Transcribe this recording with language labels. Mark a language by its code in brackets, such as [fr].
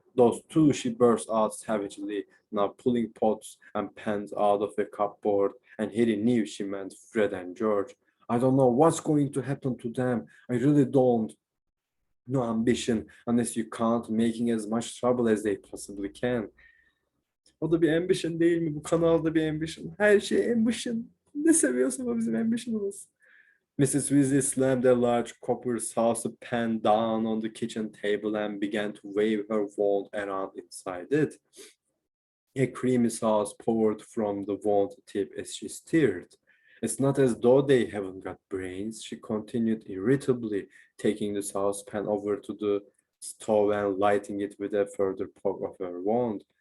[en] Those two, she burst out savagely, now pulling pots and pans out of the cupboard, and Harry knew she meant Fred and George. I don't know what's going to happen to them. I really don't. No ambition unless you count making as much trouble as they possibly can. [tr] O da bir ambition değil mi? Bu kanalda bir ambition. Her şey ambition. Ne seviyorsa o bizim ambition'ımız. [en] Mrs. Weasley slammed a large copper saucepan down on the kitchen table and began to wave her wand around inside it. A creamy sauce poured from the wand tip as she stirred. It's not as though they haven't got brains, she continued irritably, taking the saucepan over to the stove and lighting it with a further poke of her wand.